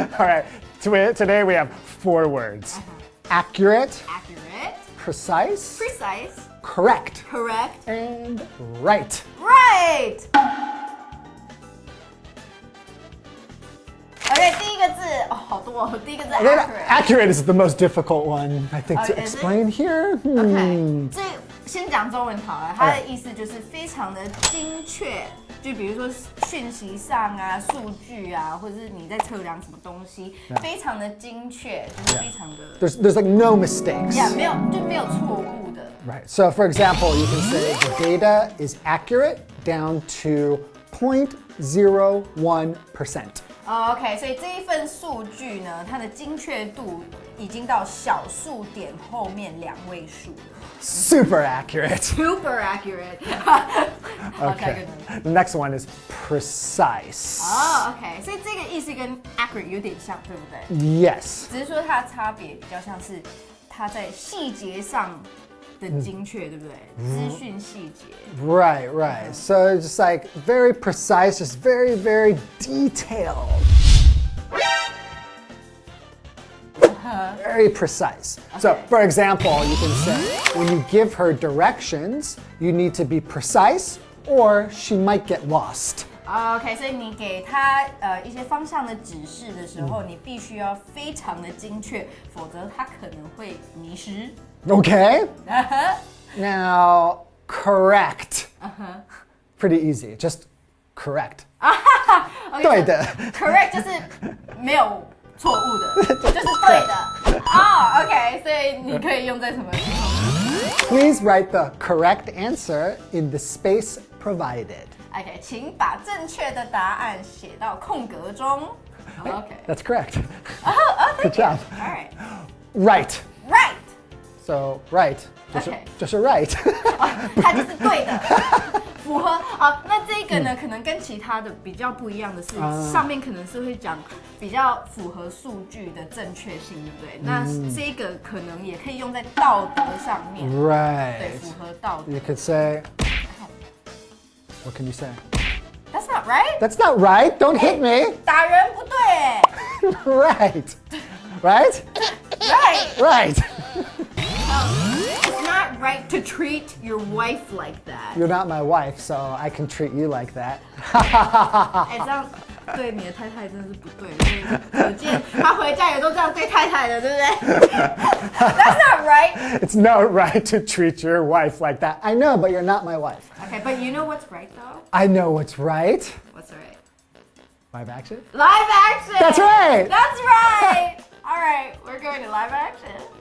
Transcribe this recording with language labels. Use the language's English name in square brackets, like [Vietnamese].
[English] All right. Today we have 4 words. Accurate, ？Accurate, precise, precise, correct, correct, and right. right. [Chinese] OK， 第一个字好多哦。第一个字 accurate。 [English] Accurate is the most difficult one, I think, to is it? explain here. [Chinese] OK， 所以先讲中文好了。它的意思就是非常的精确，就比如说讯息上啊、数据啊，或者是你在测量什么东西，非常的精确，就是非常的。 [English] There's like no mistakes. [Chinese] Yeah， 没有错误的。 [English] Right. So, for example, you can say the data is accurate down to 0.01%. [Chinese] OK， 所以这一份数据呢，它的精确度已经到小数点后面2位数。 [English] Super accurate. Super accurate. Okay. The next one is precise. [Chinese] OK， 所以这个意思跟 accurate 有点像，对不对 [English] Yes. [Chinese] 只是说它的差别比较像是它在细节上的精确，对不对？资讯细节。 [English] Right, right. So just like very precise, just very, very detailed. Very precise. So, for example, you can say, when you give her directions, you need to be precise or she might get lost. OK， 所以你给他一些方向的指示的时候，你必须要非常的精确，否则他可能会迷失。 Okay. Now, correct. Pretty easy. Just correct. Okay, [Chinese] 对的。 Correct 就是没有错误的，就是对的。 OK， 所以你可以用在什么情况 [English] Please write the correct answer in the space provided. [Chinese] OK， 请把正确的答案写到空格中。 [English] OK， That's correct. Good job. All right. Right. Right. So, right. 就是 right. [Chinese] 它就是对的，符合。那这个呢，可能跟其他的比较不一样的是，上面可能是会讲比较符合数据的正确性，对不对？那这个可能也可以用在道德上面。 [English] Right. [Chinese] 对，符合道德。 [English] You could say, what can you say? That's not right. That's not right. Don't hit me. [Chinese] 打人不对。 [English] Right. Right? Right. Right. It's not right to treat your wife like that. You're not my wife, so I can treat you like that. [Chinese] 哎，这样对你的太太真的是不对，所以可见他回家也都这样对太太的，对不对？ [English] That's not right. It's not right to treat your wife like that. I know, but you're not my wife. Okay, but you know what's right though? I know what's right. What's right? Live action? Live action. That's right. That's right. All right, we're going to live action.